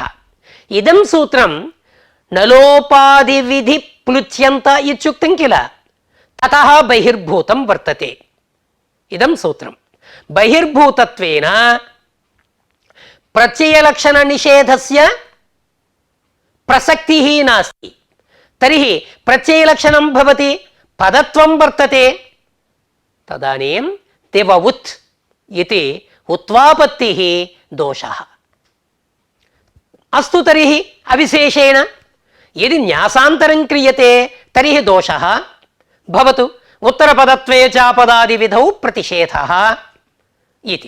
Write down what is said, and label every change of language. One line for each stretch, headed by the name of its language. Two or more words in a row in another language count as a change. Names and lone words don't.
Sanskrit: इदं सूत्रं नलोपादिविधि प्लुच्यन्त इत्युक्तं किल, ततः बहिर्भूतं वर्तते। इदं सूत्रं बहिर्भूतत्वेन प्रत्ययलक्षणनिषेधस्य प्रसक्तिः नास्ति। तर्हि प्रत्ययलक्षणं भवति పదత్వం వర్తతే తదనీం దేవ ఉత్ ఇది ఉత్వాపత్తి దోషః. అస్తు తర్హి అవిశేషేణ యది న్యాసాంతరం క్రియతే తర్హి దోషః భవతు ఉత్తరపదత్వే చాపదాది విధౌ ప్రతిషేధః ఇతి.